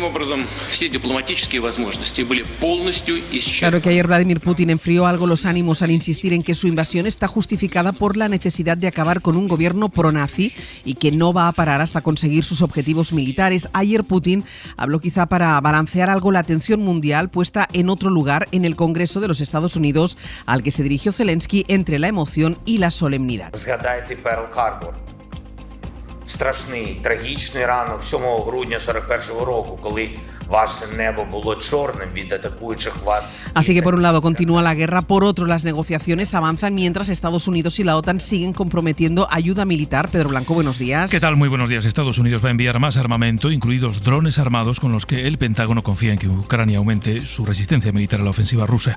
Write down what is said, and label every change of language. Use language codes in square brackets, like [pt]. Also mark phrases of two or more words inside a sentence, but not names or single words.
[es] Claro que ayer Vladimir Putin enfrió algo los ánimos al insistir en que su invasión está justificada por la necesidad de acabar con un gobierno pro-nazi y que no va a parar hasta conseguir sus objetivos militares. Ayer Putin habló quizá para balancear algo la atención mundial puesta en otro lugar, en el Congreso de los Estados Unidos, al que se dirigió Zelensky entre la emoción y la solemnidad. [uk] Згадайте Перл-Харбор. Страшний, трагічний ранок 7 грудня 41-го року, коли ваше небо було чорним від атакуючих вас. [es] Así que por un lado continúa la guerra, por otro las negociaciones avanzan mientras Estados Unidos y la OTAN siguen comprometiendo ayuda militar. Pedro Blanco, buenos días. ¿Qué tal? Muy buenos días. Estados Unidos va a enviar más armamento, incluidos drones armados, con los que el Pentágono confía en que Ucrania aumente su resistencia militar a la ofensiva rusa.